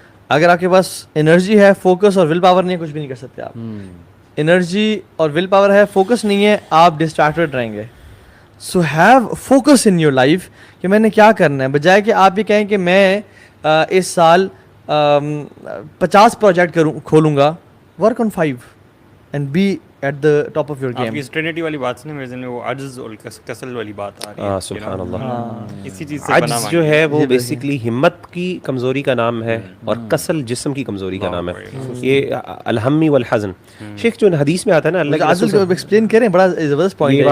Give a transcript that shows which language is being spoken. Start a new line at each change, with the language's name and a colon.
Urdu: اگر آپ کے پاس انرجی ہے, فوکس اور ول پاور نہیں ہے, کچھ بھی نہیں کر سکتے آپ. انرجی اور ول پاور ہے, فوکس نہیں ہے, آپ ڈسٹریکٹڈ رہیں گے.
English: so have focus in your life
Urdu: کہ میں نے کیا کرنا ہے, بجائے کہ آپ یہ کہیں کہ میں اس سال 50 project کھولوں God.
English: Work on 5 and be at the top of your game.
Urdu: آپ کی ٹرینٹی والی بات سے نا میرے ذہن میں وہ عجز اور کسل والی بات آ رہی ہے. سبحان اللہ. اسی چیز سے عجز جو ہے وہ بیسیکلی ہمت کی کمزوری کا نام ہے, اور کسل جسم کی کمزوری کا نام ہے. یہ
Arabic: الہمی والحزن.
Urdu: شیخ جو حدیث میں آتا ہے نا, اللہ عجز کو ایکسپلین کریں, بڑا زبردست پوائنٹ ہے.